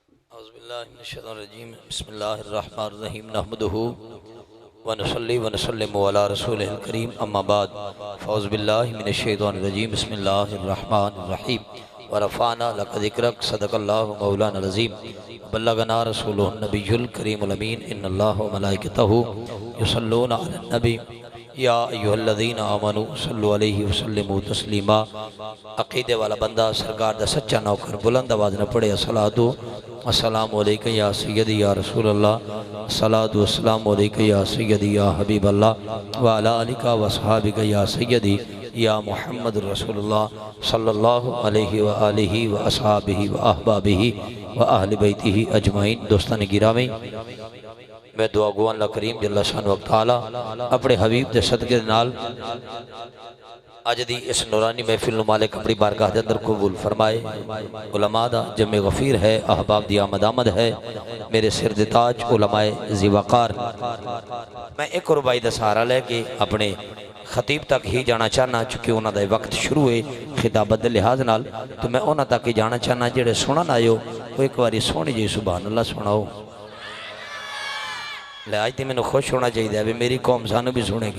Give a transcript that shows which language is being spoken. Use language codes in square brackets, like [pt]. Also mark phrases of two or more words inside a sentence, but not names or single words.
[ar] أعوذ بالله من الشيطان الرجيم بسم الله الرحمن الرحيم نحمده ونصلي ونسلم على رسوله الكريم أما بعد فأعوذ بالله من الشيطان الرجيم بسم الله الرحمن الرحيم ورفعنا لك ذكرك صدق الله مولانا العظيم بلغنا رسوله النبي الكريم الأمين إن الله وملائكته يصلون على النبي يا أيها الذين آمنوا صلوا عليه وسلموا تسليما. [pa] عقیدے والا بندہ سرکار دا سچا نوکر بلند آواز نال پڑھے [ar] الصلاة السلام عليك يا سيدي يا رسول الله، الصلاة والسلام عليك يا سيدي يا حبيب الله وعلى آلك وأصحابك يا سيدي يا محمد رسول الله صلى الله عليه وآله وأصحابه وأحبابه وأهل بيته أجمعين. [pa] دوستانِ گرامی، میں دعا گو اللہ کریم جل شانہ تعالیٰ اپنے حبیب دے صدقے نال اج دی اس نورانی محفل نوں مالک اپنی بارگاہ دے اندر قبول فرمائے. علماء دا جمِ غفیر ہے، احباب دی آمد ہے، میرے سر دے تاج علمائے ذی وقار. میں ایک رباعی دا سہارا لے کے اپنے خطیب تک ہی جانا چاہنا، چونکہ انہوں کا وقت شروع ہے خطابت کے لحاظ نال، تو میں انہوں نے تک ہی جانا چاہنا. جیہڑے سنن آیو وہ ایک بار سوہنی جی سبحان اللہ سناؤ. لے آج تو میں نے خوش ہونا چاہیے بھی میری قوم سانوں بھی سنے گی.